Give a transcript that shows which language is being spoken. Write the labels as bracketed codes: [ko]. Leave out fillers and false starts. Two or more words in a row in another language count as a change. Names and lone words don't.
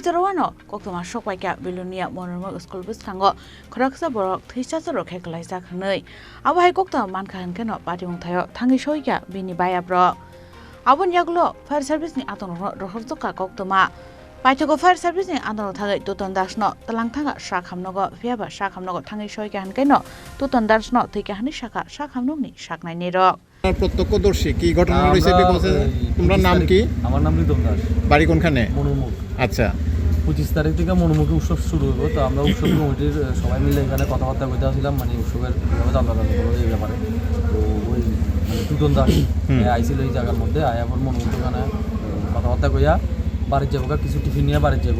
[trp] jorowano Koktwma Sogwikha Belonia Manurmukh School busthango Khoroksa borok thwisa rokhe klaijak hinai Abohai Koktwma Mankha Hunkheno Patimung Thaio Thangwi Sogwikha Bini Bayabrok Abon yaglo [en] fire service [trp] ni aton rohorjoka Koktwma Paitoko [en] fire service [trp] ni andano thagai Tutan no talangthanga shakhamnogo fiaba shakhamnogo thangi Sogwikha Hunkheno Tutan no thwikha hani shaka shakhamnogni shaknai nirok [bn] প্রত্যক্ষদর্শী কি ঘটনা হয়েছে বিকজে তোমার নাম কি? আমার নাম রিদম দাস। বাড়ি কোনখানে? মনুরমুখ। আচ্ছা 25 তারিখ থেকে মনুরমুখে উৎসব শুরু হলো। তো আমরা উৎসব কমিটির সবাই মিলে এখানে কথাবার্তা কইতেছিলাম মানে উৎসবের কিভাবে চাঁদা করবো এই ব্যাপারে। তো ওই মানে তুতন দাস আইছিল এই জায়গার মধ্যে আয়াপর মনুরমুখ এখানে কথাবার্তা কইয়া বাড়ির যাবো কিছু টিফিন নিয়ে বাড়ির যাবো।